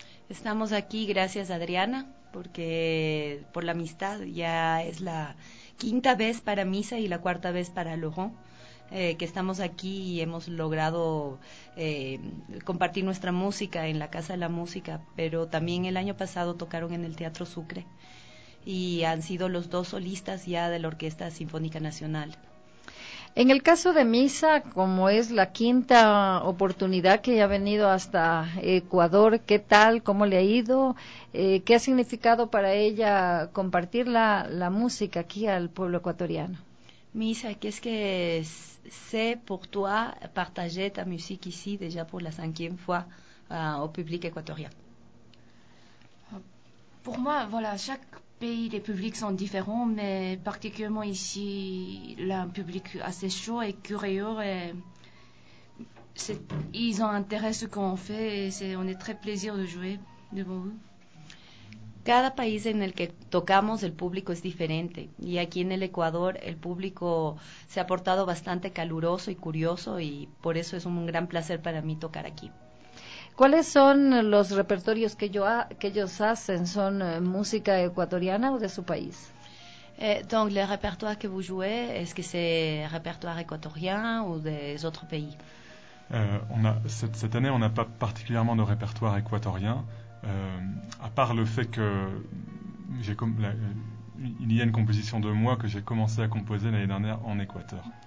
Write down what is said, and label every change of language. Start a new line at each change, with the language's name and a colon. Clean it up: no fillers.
Spanish: Estamos aquí gracias a Adriana, porque por la amistad ya es la quinta vez para Misa y la cuarta vez para Laurent, que estamos aquí y hemos logrado compartir nuestra música en la Casa de la Música, pero también el año pasado tocaron en el Teatro Sucre y han sido los dos solistas ya de la Orquesta Sinfónica Nacional. En el caso de Misa, como es la quinta oportunidad que ya ha venido hasta Ecuador, ¿qué tal? ¿Cómo le ha ido? ¿Qué ha significado para ella compartir la música aquí al pueblo ecuatoriano?
French: Misa,
Spanish: ¿qué es que sé por tu
French: partager ta musique ici déjà pour la cinquième fois au public ecuatorien? Pour moi, voilà, chaque pays, les publics sont différents, mais particulièrement ici, il y a un public assez chaud et curieux. Et ils ont intérêt à ce qu'on fait et on est très plaisir de jouer devant vous.
Spanish: Cada país en el que tocamos, el público es diferente. Y aquí en el Ecuador, el público se ha portado bastante caluroso y curioso, y por eso es un gran placer para mí tocar aquí. ¿Cuáles son los repertorios que ellos hacen? ¿Son música ecuatoriana o de su país?
French: Donc, le repertoire que vous jouez, est-ce que c'est repertoire ecuatorien ou des autres pays? Cette année, on n'a pas particulièrement de repertoire ecuatorien, à part le fait que il y a une composition de moi que j'ai commencé à composer l'année dernière en Équateur.